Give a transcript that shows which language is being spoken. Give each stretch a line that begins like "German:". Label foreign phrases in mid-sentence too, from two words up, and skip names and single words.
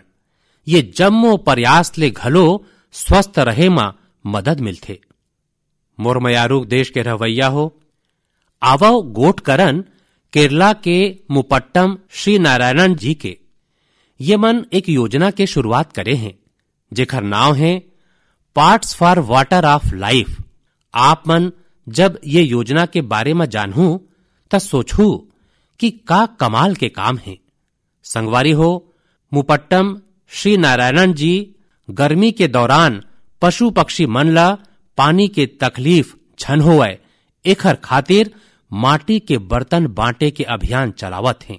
Chhattisgarhi: ये जम्मो प्रयास ले घलो स्वस्थ रहे में मदद मिलथे। मोरमयारूक देश के रवैया हो, आवो गोट करन केरला के मुपट्टम श्री नारायणन जी के ये मन एक योजना के शुरुआत करे हैं जेखर नाम है पार्ट्स फॉर वाटर ऑफ लाइफ। आप मन जब ये योजना के बारे में जानू त सोचू कि का कमाल के काम है। संगवारी हो, मुपट्टम श्री नारायणन जी गर्मी के दौरान पशु पक्षी मन ला पानी के तकलीफ झन होए एखर खातिर माटी के बर्तन बांटे के अभियान चलावत हैं।